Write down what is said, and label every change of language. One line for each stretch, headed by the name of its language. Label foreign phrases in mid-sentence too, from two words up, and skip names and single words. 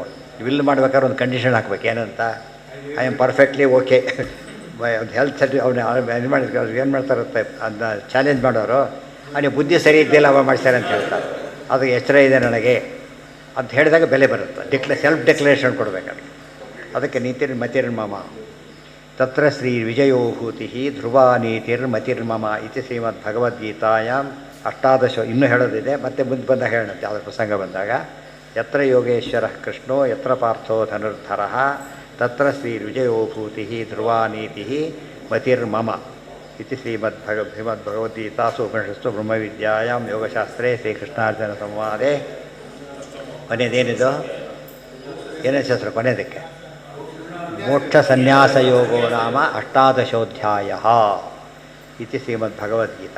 Kannada: ವಿಲ್ ಮಾಡ್ಬೇಕಾದ್ರೆ ಒಂದು ಕಂಡೀಷನ್ ಹಾಕ್ಬೇಕು. ಏನಂತ?
English: I am perfectly OK.
Kannada: ಒಂದು
English: health certi
Kannada: ಅವ್ನು ಇದು ಮಾಡಿದ್ರು. ಏನು ಮಾಡ್ತಾರಂತೆ ಅದನ್ನ ಚಾಲೆಂಜ್ ಮಾಡೋರು, ನೀವು ಬುದ್ಧಿ ಸರಿ ಇದ್ದಿಲ್ಲ ಅವ ಮಾಡ್ತಾರೆ ಅಂತ ಹೇಳ್ತಾರೆ. ಅದು ಎಚ್ಚರ ಇದೆ ನನಗೆ ಅಂತ ಹೇಳಿದಾಗ ಬೆಲೆ ಬರುತ್ತೆ.
English: self declaration
Kannada: ಕೊಡಬೇಕಾದ್ರೆ. ಅದಕ್ಕೆ ಮತಿರ್ಮಮ.
Sanskrit: ತತ್ರ ಶ್ರೀ ವಿಜಯೋ ಭೂತಿ ಧ್ರುವ ನೀತಿರ್ಮತಿರ್ಮಮ ಇತಿ ಶ್ರೀಮದ್ ಭಗವದ್ಗೀತಾಯಾಂ 18.
Kannada: ಇನ್ನೂ ಹೇಳೋದಿದೆ, ಮತ್ತೆ ಮುಂದೆ ಬಂದಾಗ ಹೇಳೋಣ ಯಾವುದೇ ಪ್ರಸಂಗ ಬಂದಾಗ.
Sanskrit: ಯತ್ರ ಯೋಗೇಶ್ವರ ಕೃಷ್ಣೋ ಯತ್ರ ಪಾರ್ಥೋ ಧನುರ್ಧರ ತತ್ರ ಶ್ರೀ ವಿಜಯೋ ಭೂತಿ ಧ್ರುವ ನೀತಿ ಮತಿರ್ಮಮ. ಇತಿ ಶ್ರೀಮದ್ಭಗವದ್ಗೀತಾಸು ಉಪನಿಷತ್ಸು ಬ್ರಹ್ಮವಿದ್ಯಾಯಾಂ ಯೋಗಶಾಸ್ತ್ರೇ ಶ್ರೀಕೃಷ್ಣಾರ್ಜುನ ಸಂವಾದೆ.
Kannada: ಕೊನೆಯದೇನಿದು ಏನೇ ಶಾಸ್ತ್ರ ಕೊನೆಯದಕ್ಕೆ
Sanskrit: ಮೋಕ್ಷ ಸನ್ಯಾಸ ಯೋಗೋ ನಾಮ ಅಷ್ಟಾದಶೋಧ್ಯಾಯ ಇತಿ ಶ್ರೀಮದ್ಭಗವದ್ಗೀತಾ.